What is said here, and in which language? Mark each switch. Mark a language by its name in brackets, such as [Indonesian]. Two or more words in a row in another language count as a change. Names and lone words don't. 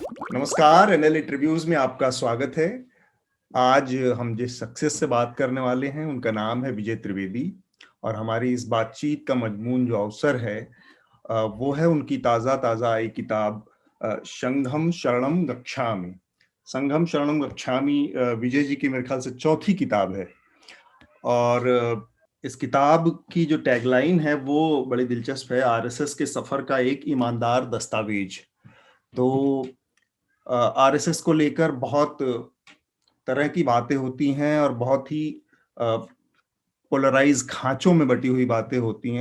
[Hindi] नमस्कार, एनएल इंटरव्यूज में आपका स्वागत है। आज हम जिस शख्सियत से बात करने वाले हैं उनका नाम है विजय त्रिवेदी। और हमारी इस बातचीत का मजमून जो अवसर है वो है उनकी ताज़ा ताज़ा आई किताब संघम शरणम गच्छामि। संघम शरणम गच्छामि विजय जी की मेरे ख्याल से चौथी किताब है। और इस किताब की जो टैगलाइन है वो बड़ी दिलचस्प है, आरएसएस के सफर का एक ईमानदार दस्तावेज। तो आरएसएस को लेकर बहुत तरह की बातें होती हैं और बहुत ही पोलराइज खांचों में बटी हुई बातें होती हैं।